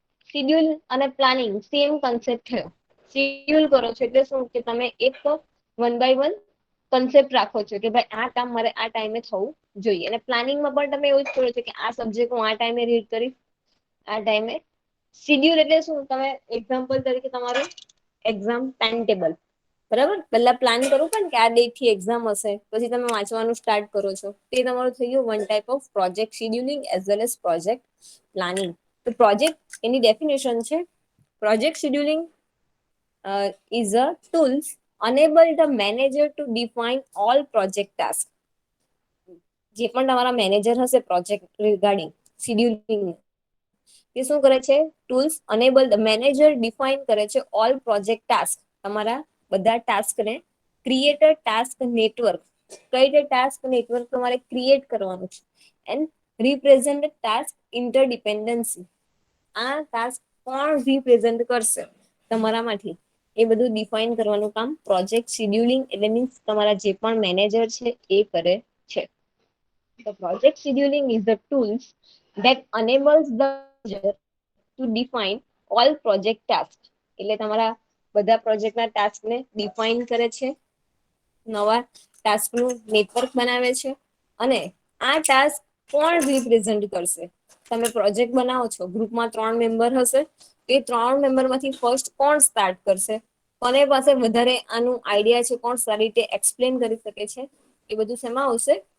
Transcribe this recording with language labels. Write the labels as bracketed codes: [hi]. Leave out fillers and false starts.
[gu] Schedule અને planning same concept થયો. Schedule કરો છો એટલે શું કે તમે એક 1 by 1 કન્સેપ્ટ રાખો છો કે ભાઈ આ કામ મારે આ ટાઈમે થવું જોઈએ, અને પ્લાનિંગમાં પણ તમે એવું જ કરો છો કે આ સબ્જેક્ટ હું આ ટાઈમે રીડ કરીશ, આ ટાઈમે. શિડ્યુલ એટલે શું? તમે એક્ઝામ્પલ તરીકે તમારું એક્ઝામ ટાઈમ ટેબલ, બરાબર, પહેલા પ્લાન કરવું પણ કે આ ડેટ થી એક્ઝામ હશે, પછી તમે વાંચવાનું સ્ટાર્ટ કરો છો, તે તમારું થઈ ગયું [en] One type of project scheduling as well as project planning. [gu] તો પ્રોજેક્ટ એની ડેફિનેશન છે, project scheduling [en] is a tools enable the manager to define all project tasks. [gu] જે પણ તમારા મેનેજર હશે પ્રોજેક્ટ રિગાર્ડિંગ શિડ્યુલિંગ, એ શું કરે છે? [en] tools enable the manager [gu] define કરે છે [en] all project task, [gu] તમારા બધા ટાસ્કને. [en] create a task network, [gu] કઈ રીતે ટાસ્ક નેટવર્ક તમારે ક્રિએટ કરવાનું છે. [en] and represent task interdependency, [gu] આ ટાસ્ક કોણ રિપ્રેઝન્ટ કરશે તમારામાંથી, એ બધું ડિફાઇન કરવાનું કામ પ્રોજેક્ટ શિડ્યુલિંગ એટલે મીન્સ તમારા જે પણ મેનેજર છે એ કરે છે. [en] The project scheduling is the tools that enables the manager to define all project tasks. [gu] એટલે તમારા બધા પ્રોજેક્ટના ટાસ્કને ડિફાઇન કરે છે, નવા ટાસ્કનું નેટવર્ક બનાવે છે, અને આ ટાસ્ક કોણ રિપ્રેઝન્ટ કરશે? તમે પ્રોજેક્ટ બનાવો છો, ગ્રુપમાં 3 મેમ્બર હશે, એ 3 મેમ્બરમાંથી ફર્સ્ટ કોણ સ્ટાર્ટ કરશે, કોને પાસે વધારે આનું આઈડિયા છે, કોણ સારી રીતે એક્સપ્લેન કરી શકે છે, એ બધું શેમાં આવશે?